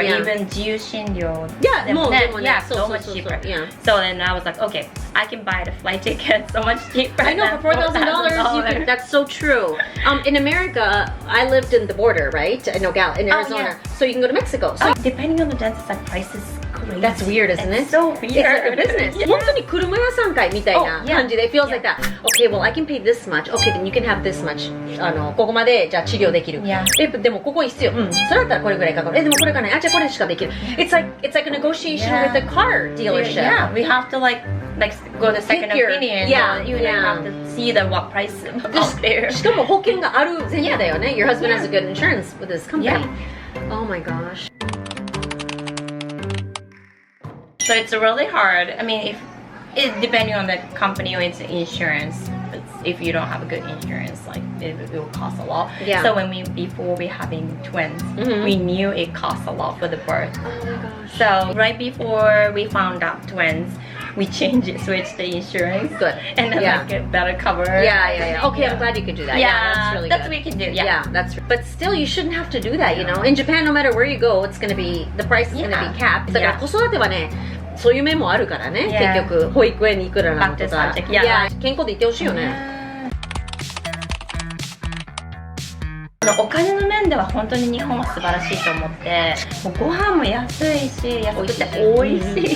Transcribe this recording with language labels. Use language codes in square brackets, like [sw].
[en] Even Jiushinryo. So much cheaper. So then I was like, okay, I can buy the flight ticket so much cheaper. I know, for $4,000, that's so true. In America, I lived in the border, right? In Arizona. So you can go to Mexico. So depending on the dentist, like price is crazy. That's weird, isn't it? It's so weird. It's like a business. [ja] 本当に車屋さん会みたいな感じで [en] feels like that. Okay, well, I can pay this much. Okay, then you can have this much. [ja] ここまでじゃあ治療できる。でもここ必要。それだったらこれぐらいかかる。でもこれがない。じゃあこれしかできる。 [en] It's like a negotiation with a car dealership. Yeah, we have to like go to second opinion. You have to see what price out there. [ja] しかも保険がある前提だよね. [en] Your husband has a good insurance with his company. Oh my gosh. So it's really hard. I mean, depending on the company or its insurance, if you don't have a good insurance, like it will cost a lot. So before we having twins, we knew it cost a lot for the birth. Oh my gosh. So right before we found out twins, we switched the insurance. Good. And then like get better cover. Yeah. Okay, I'm glad you could do that. Yeah, that's really good. That's what we can do. Yeah, but still, you shouldn't have to do that, you know. In Japan, no matter where you go, it's gonna be, the price is gonna be capped. [ja] だから子育てはね、そういう面もあるからね。結局保育園にいくらなのとか。健康でいてほしいよね。お金の面では本当に日本は素晴らしいと思って、もうご飯も安いし、安くて美味しい。